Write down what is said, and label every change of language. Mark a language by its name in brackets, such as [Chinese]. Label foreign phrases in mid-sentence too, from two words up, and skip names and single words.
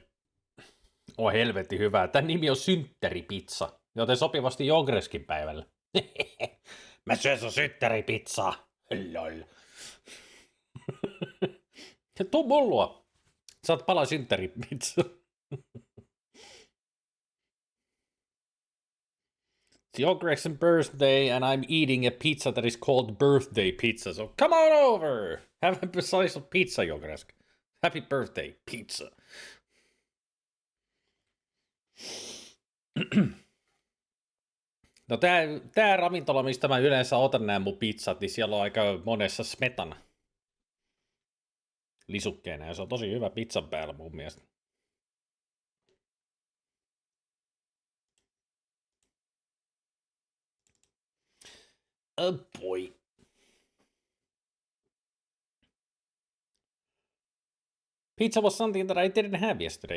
[Finnish] Oh helvetti hyvä. Tän nimi on synttäripizza, joten sopivasti Ogreskin päivällä. Mä syön sun synttäripizzaa. Lol. Tuu mun luo. Saat pala synttäripizza. [English] It's Ogres's birthday and I'm eating a pizza that is called birthday pizza. So come on over. Have a slice of pizza, Ogres. Happy birthday, pizza. [Finnish] No tää ravintola, mistä mä yleensä otan nämä mun pizzat, niin siellä on aika monessa smetana lisukkeena ja se on tosi hyvä pizzan päällä mun mielestä. [English] Oh boy. Pizza was something that I didn't have yesterday.